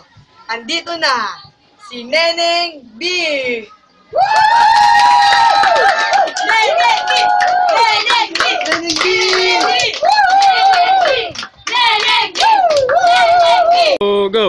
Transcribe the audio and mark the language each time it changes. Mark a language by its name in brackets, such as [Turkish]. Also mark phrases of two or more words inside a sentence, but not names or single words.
[Filipino] Andito na si Neneng B. Neneng B! Neneng B! Neneng B! Neneng B! Neneng B! Go!